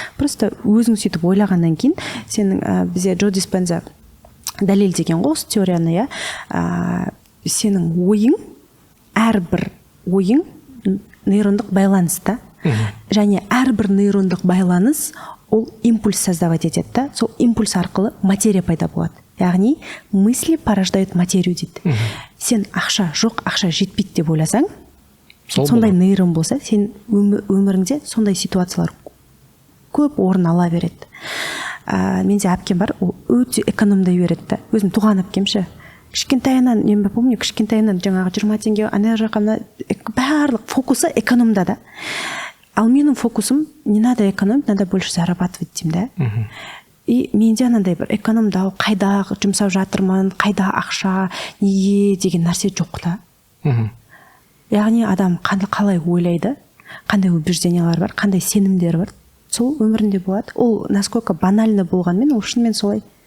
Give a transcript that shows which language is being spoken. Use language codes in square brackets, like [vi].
[kk] Просто өзің сөйтіп ойлағаннан кейін, сенің бізде Джо Диспенза дәлелдеген ғой осы теорияны, иә. Сенің ойың, әрбір ойың нейрондық байланыста. Және әрбір нейрондық байланыс ол импульс создавать етеді да. Сол импульс арқылы материя пайда болады. [ru] Яғни мысли порождают материю дейді. [kk] Сен ақша жоқ, ақша жетпейді деп ойласаң, сондай нейрон болса, сен өміріңде сондай ситуациялар көп орын ала береді. Менде әпкем бар, ол өте экономдай береді да. Өзім туған әпкемші. Кішкентайынан, мен помню, кішкентайынан жаңағы 20 теңге ана жаққа барлық фокусы экономда да. ал менің фокусым [ru] не надо экономить, надо больше зарабатывать [kk] деймін да. И менде анандай бір экономдау, қайда жұмсап жатырмын, қайда ақша, неге деген нәрсе жоқ та. Яғни адам қалай ойлайды, қандай убеждениялар бар, қандай сенімдер бар, сол өмірінде болады. Ол [ru] насколько банально [kk] болғанмен, ол шынымен солай.